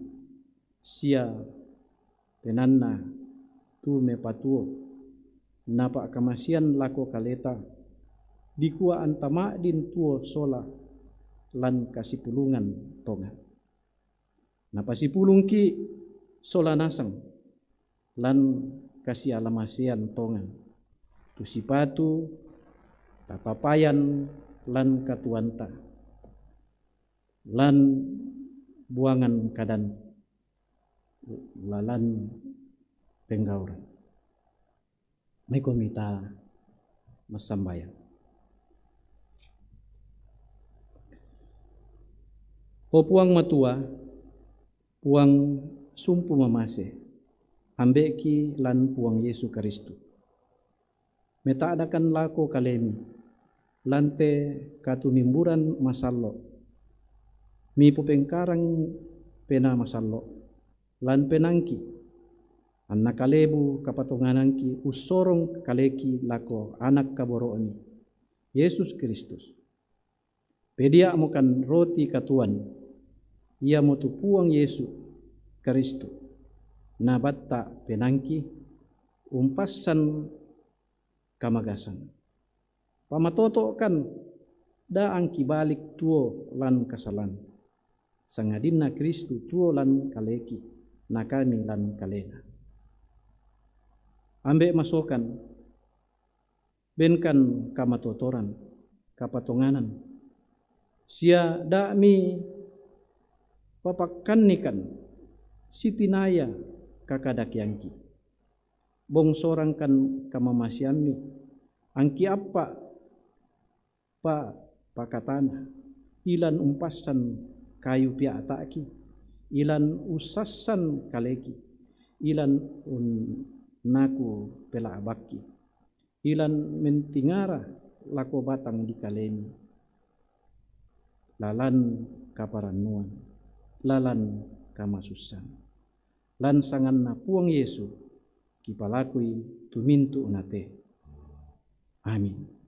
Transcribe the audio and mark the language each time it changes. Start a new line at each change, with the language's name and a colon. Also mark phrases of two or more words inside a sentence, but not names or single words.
Toraja-Sa'dan: sia penanna tu mepatuo napa kamasian lako kaleta dikua antama din tuo sola lan kasipulungan tonga napa sipulungki sola nasang lan kasi alamasian tonga tu sipatu tapapayan lan katuanta lan buangan kadan lalan penggauran may komita masambayan. O puang matua, puang sumpu mamase, ambeki lan puang Yesu Kristu. Meta adakan lako kalemi, lante katumimburan masallo, mi pupengkarang pena masallo, lan penangki, anak kalebu kapatonganangki usorong kaleki lako anak kaborooni, Yesus Kristus. Pedia mokan roti katuan, ia motu puang Yesu Kristu, nabatta penangki, umpasan kamagasan. Pamatoto kan daang kibalik tuo lan kasalan, sangadinna Kristu tuo lan kaleki, nakami lan kalena. Ambek masokan, benkan kamatotoran, kapatonganan, sia dami papakanikan sitinaya kakadakyangki bong sorang kan kamamasiami angki apa pa pakatana ilan umpasan kayu piataki ilan usasan kaleki ilan naku pela abaki ilan mentingara lako batang di kalemi, lalan kaparanuan, lalan kamasusan, lan sangan na puang Yesu kipalakui tumintu unate. Amin.